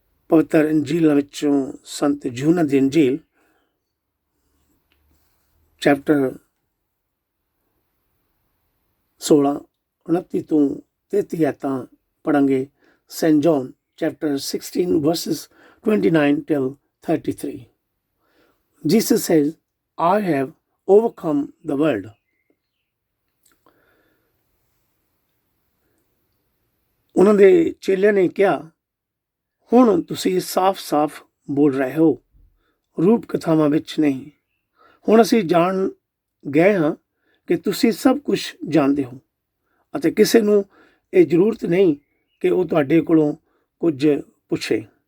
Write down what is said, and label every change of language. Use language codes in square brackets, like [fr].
[pa] ਪਵਿੱਤਰ ਇੰਜੀਲਾਂ ਵਿੱਚੋਂ ਸੰਤ ਯੂਹੰਨਾ ਦੀ ਇੰਜੀਲ ਚੈਪਟਰ 16 29 ਤੋਂ 33 ਆਇਤਾਂ ਪੜਾਂਗੇ। [en] Saint John chapter 16 verses 29 till 33. Jesus says, I have overcome the world. [pa] ਉਹਨਾਂ ਦੇ ਚੇਲਿਆਂ ਨੇ ਕਿਹਾ, ਹੁਣ ਤੁਸੀਂ ਸਾਫ਼-ਸਾਫ਼ ਬੋਲ ਰਹੇ ਹੋ, ਰੂਪ ਕਥਾਵਾਂ ਵਿੱਚ ਨਹੀਂ। ਹੁਣ ਅਸੀਂ ਜਾਣ ਗਏ ਹਾਂ ਕਿ ਤੁਸੀਂ ਸਭ ਕੁਝ ਜਾਣਦੇ ਹੋ ਅਤੇ ਕਿਸੇ ਨੂੰ ਇਹ ਜ਼ਰੂਰਤ ਨਹੀਂ ਕਿ ਉਹ ਤੁਹਾਡੇ ਕੋਲੋਂ ਕੁਝ ਪੁੱਛੇ।